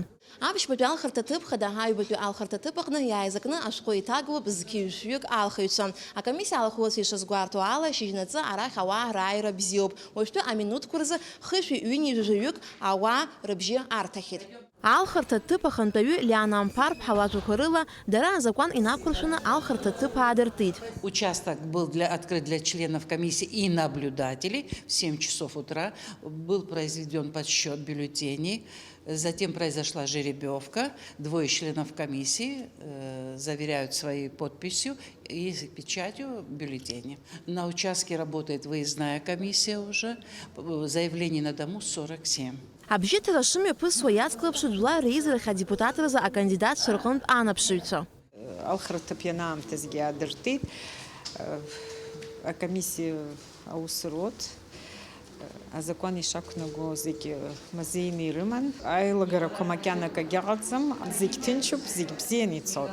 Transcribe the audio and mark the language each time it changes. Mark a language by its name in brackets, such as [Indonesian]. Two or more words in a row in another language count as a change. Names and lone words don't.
[Abkhazian] Аԥшьбатәи Алхрта ҭыԥхада, аҩбатәи Алхрта ҭыԥаҟны иааизакны ашәҟәы иҭагалоуп зқьи-жәҩык алхыҩцәа. Акомиссиа алахәылацәа ишазгәарҭо ала, шьыжьнаҵы арахь ауаа рааира бзиоуп. Уажәтәы аминуҭқәа рзы хышәи ҩынҩажәижәҩык ауаа рыбжьы арҭахьеит. Алхарта тып ахантаҩы Лиана Ампар-ԥҳа лажәақәа рыла дара азакәан инақәыршәаны алхарта тып аадыртит. [Russian] Участок был открыт для членов комиссии и наблюдателей в 7 часов утра. Был произведен подсчет бюллетеней. Затем произошла жеребьевка. 2 членов комиссии заверяют своей подписью и печатью бюллетени. На участке работает выездная комиссия уже. Заявлений на дому 47. [Abkhazian] Абжьыҭара шымҩаԥысуа иацклаԥшит жәлар реизарахь адепутатразы акандидатцәа рҟынтә анаԥшыҩцәа. Алхратып ианаамҭазгьы аадыртит, акомиссиа аус руот, азакәан ишақәнаго зегьы мазеины ирыман, аилагарақәа макьанакагьы ыҟаӡам, зегь ҭынчуп, зегь бзианы ицоит.